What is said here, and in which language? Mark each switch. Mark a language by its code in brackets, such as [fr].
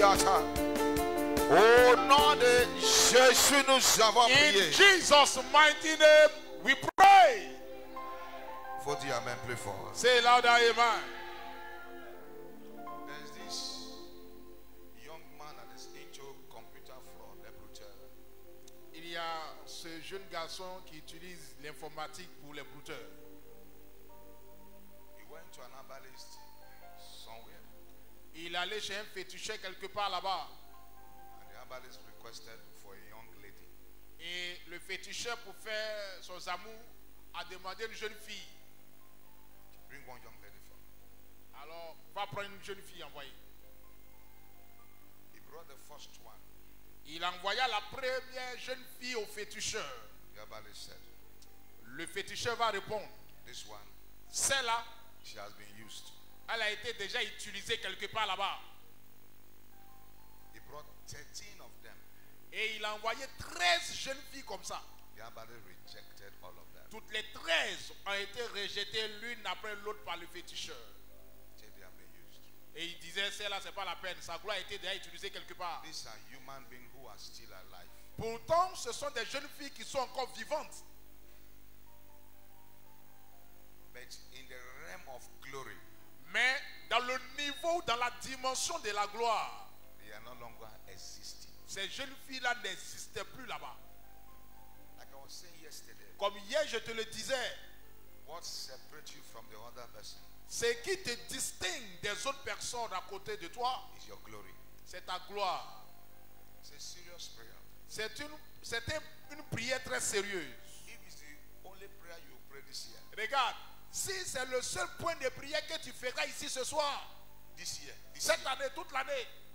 [fr] Au nom de Jésus, nous avons prié. [en] In Jesus' mighty name, we pray. [fr] Faut dire amen plus fort. [en] Say louder, amen. There's this young man that is into computer fraud, les brouteurs. [fr] Il y a ce jeune garçon qui utilise l'informatique pour les brouteurs. [en] He went to an herbalist somewhere. [fr] Il allait chez un féticheur quelque part là-bas. [en] And the herbalist requested for a young lady. [fr] Et le féticheur, pour faire son amour, a demandé une jeune fille. [en] Bring one young lady for me. [fr] Alors, va prendre une jeune fille envoyée. [en] He brought the first one. [fr] Il envoya la première jeune fille au féticheur. [en] The herbalist said, [fr] Le féticheur va répondre. [en] this one, [fr] Celle-là, [en] she has been used. [fr] elle a été déjà utilisée quelque part là-bas. [en] He brought 13 of them. [fr] Et il a envoyé 13 jeunes filles comme ça. [en] The herbalist rejected all of them. [fr] Toutes les 13 ont été rejetées l'une après l'autre par le féticheur. [en] Said they have been used. [fr] Et il disait, celle-là, c'est pas la peine. Sa gloire a été déjà utilisée quelque part. [en] These are human beings who are still alive. [fr] Pourtant, ce sont des jeunes filles qui sont encore vivantes. [en] But in the realm of glory, [fr] Mais dans le niveau, dans la dimension de la gloire, [en] they are no longer existing. [fr] ces jeunes filles-là n'existaient plus là-bas. [en] Like I was saying yesterday, [fr] Comme hier, je te le disais, [en] what separates you from the other person [fr] ce qui te distingue des autres personnes à côté de toi, [en] is your glory. [fr] c'est ta gloire. [en] It's a serious prayer. [fr] C'était une prière très sérieuse. [en] If it's the only prayer you pray this year, [fr] Regarde, si c'est le seul point de prière que tu feras ici ce soir, [en] this year, [fr] cette année, toute l'année,